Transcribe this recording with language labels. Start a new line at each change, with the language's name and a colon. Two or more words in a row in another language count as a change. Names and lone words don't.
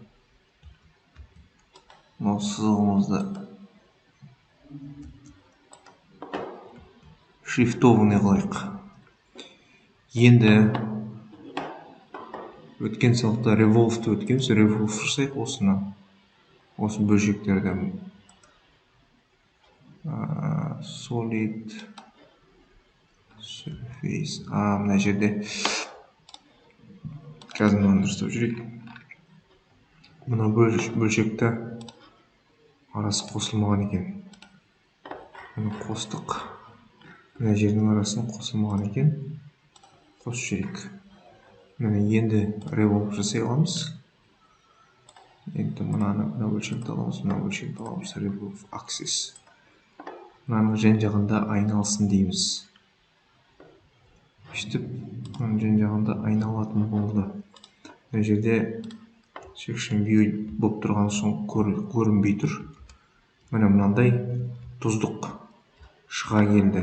Kazakh: Мынау сызығымызды шрифтованный қылайық. Енді өткен сабақта revolve'ды өткенбіз, revolve жасайық осыны. Осы бөлшектерді
English: solid surface.
Kazakh: Мына жерде қазір мынаны дұрыстап жүрейік. Мына бөлшекті арасы қосылмаған екен. Мұны қостық. Мына жердің арасын қосылмаған екен. Қосып жүрейік. Міне енді revolve жасай аламыз. Енді мына бөлшекті аламыз, мына бөлшекті аламыз.
English: Revolve axis.
Kazakh: Мынаның жан жағында айналсын дейміз. Өстіп, мынаның жан жағында айналатын болды. Мына жерде
English: section view
Kazakh: болып тұрған соң көрінбей тұр. Міне мынандай тұздық шыға келді.